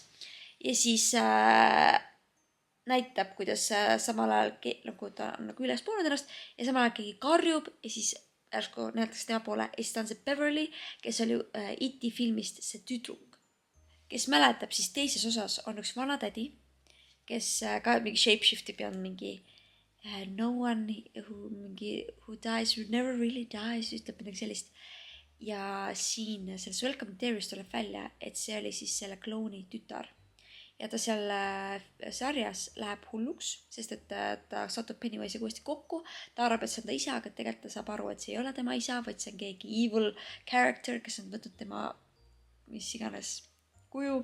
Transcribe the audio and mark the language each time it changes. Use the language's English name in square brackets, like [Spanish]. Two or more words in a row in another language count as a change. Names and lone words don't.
[Estonian] Ja siis näitab, kuidas samal ajal nagu ta on nagu üles puunud ennast ja samal ajal keegi karjub ja siis ärsku näetakse tema poole ja siis ta on see Beverly, kes oli E.T. filmist see tüdruk, kes mäletab siis teises osas on üks vana tädi, kes ka mingi shapeshiftib ja on mingi [English] no one who dies, who never really dies, [Estonian] ütleb midagi sellist. Ja siin selles Welcome to Derry's tuleb välja, et see oli siis selle klooni tütar. ja ta seal sarjas läheb hulluks, sest et ta satub Pennywise'iga uuesti kokku. Ta arvab, et see on ta isa, aga tegelikult ta saab aru, et see ei ole tema isa, vaid see on keegi [English] evil character, [Estonian] kes on võtnud tema mis iganes kuju.